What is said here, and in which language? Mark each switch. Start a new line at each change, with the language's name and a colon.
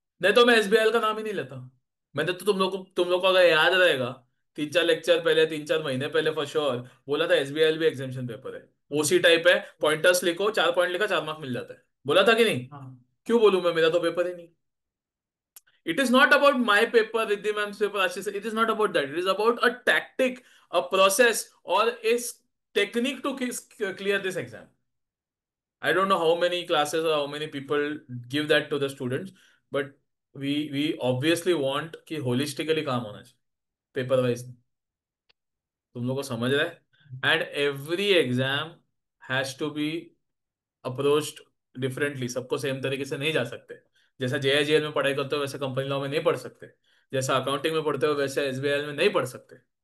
Hindi: नहीं तो मैं एसबीआई का नाम ही नहीं लेता। मैंने तो तुम लोग को अगर याद रहेगा, 3-4 लेक्चर पहले, 3-4 महीने पहले फॉर श्योर बोला था एसबीआई भी एग्जामिशन पेपर है, ओसी टाइप है, पॉइंटर्स लिखो, 4 पॉइंट लिखा 4 मार्क मिल जाता है, बोला था कि नहीं? हाँ। क्यों बोलूं मैं, मेरा तो पेपर ही नहीं।
English: It is not about my paper, Riddhi ma'am's paper, Ashish. It is not about that. It is about a tactic, a process, or a technique to clear this exam. I don't know how many classes or how many people give that to the students, but we obviously want कि holistically
Hindi: काम होना चाहिए, paper wise. तुम लोग को समझ रहा है?
English: and every exam has to be approached differently,
Hindi: सबको सेम तरीके से नहीं जा सकते। जैसा जेआईजीएल में पढ़ाई करते हो वैसे कंपनी लॉ में नहीं पढ़ सकते, जैसा अकाउंटिंग में पढ़ते हो वैसे एसबीआई में नहीं पढ़ सकते।